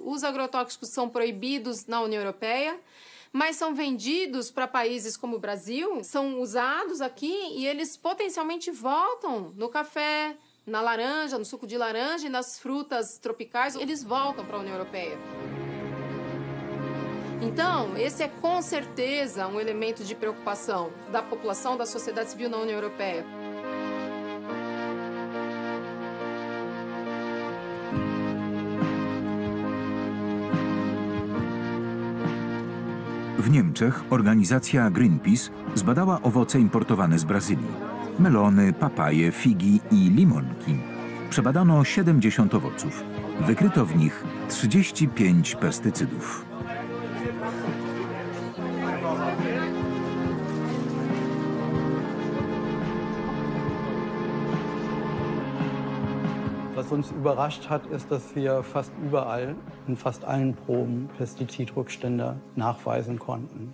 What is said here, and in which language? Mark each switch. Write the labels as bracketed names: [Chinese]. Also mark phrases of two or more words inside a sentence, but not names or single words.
[Portuguese] Os agrotóxicos são proibidos na União Europeia, mas são vendidos para países como o Brasil, são usados aqui e eles potencialmente voltam no café, na laranja, no suco de laranja e nas frutas tropicais, eles voltam para a União Europeia. Então, esse é com certeza um elemento de preocupação da população, da sociedade civil na União Europeia. [Polish] W Niemczech organizacja Greenpeace zbadała owoce importowane z Brazylii. Melony, papaje, figi i limonki. Przebadano 70 owoców. Wykryto w nich 35 pestycydów. [German] Was uns überrascht hat, ist, dass wir fast überall, in fast allen Proben, Pestizidrückstände nachweisen konnten.